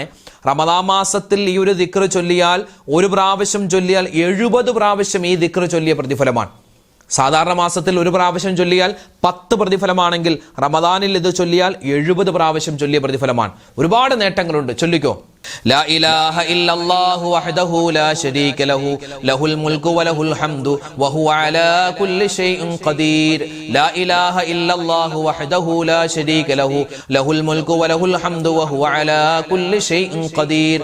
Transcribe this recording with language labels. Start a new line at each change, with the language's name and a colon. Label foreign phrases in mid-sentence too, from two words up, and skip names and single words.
Malayalam: റമദാൻ മാസത്തിൽ ഈ ഒരു ദിക്ർ ചൊല്ലിയാൽ, ഒരു പ്രാവശ്യം ചൊല്ലിയാൽ 70 പ്രാവശ്യം ഈ ദിക്ർ ചൊല്ലിയ പ്രതിഫലമാണ്. സാധാരണ മാസത്തിൽ ഒരു പ്രാവശ്യം ചൊല്ലിയാൽ 10 പ്രതിഫലമാണെങ്കിൽ റമദാനിൽ ഇത് ചൊല്ലിയാൽ 70 പ്രാവശ്യം ചൊല്ലിയ പ്രതിഫലമാണ്. ഒരുപാട് നേട്ടങ്ങളുണ്ട്. ചൊല്ലിക്കോ.
Arabic: لا إله إلا الله وحده لا شريك له له الملك وله الحمد وهو على كل شيء قدير. لا إله إلا الله وحده لا شريك له له الملك وله الحمد وهو على كل شيء قدير.